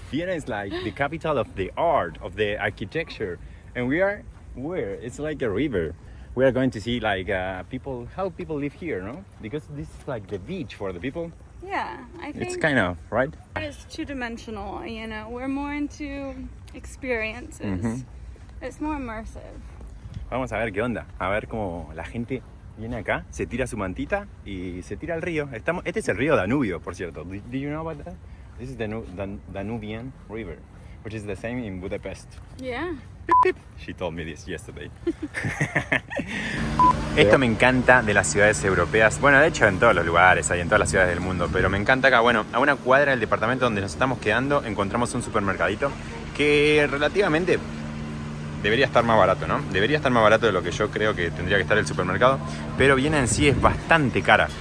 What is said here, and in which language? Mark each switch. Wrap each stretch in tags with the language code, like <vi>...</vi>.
<en>Vienna is like the capital of the art, of the architecture, and we are where? It's like a river. We are going to see like how people live here, no? Because this is like the beach for the people. Yeah, I think It's kind of, right? it is two-dimensional, you know. We're more into experiences. It's more immersive.</en> <es>Vamos a ver qué onda, a ver cómo la gente viene acá, se tira su mantita y se tira al río. Este es el río Danubio, por cierto.</es> <en>Do you know about that? This is the Danubian River, which is the same in Budapest. Yeah. She told me this yesterday.</en> <es>Esto me encanta de las ciudades europeas. Bueno, de hecho en todos los lugares, hay en todas las ciudades del mundo. Pero me encanta acá, bueno, a una cuadra del departamento donde nos estamos quedando encontramos un supermercadito que relativamente debería estar más barato, ¿no? Debería estar más barato de lo que yo creo que tendría que estar el supermercado. Pero Viena en sí es bastante cara.</es>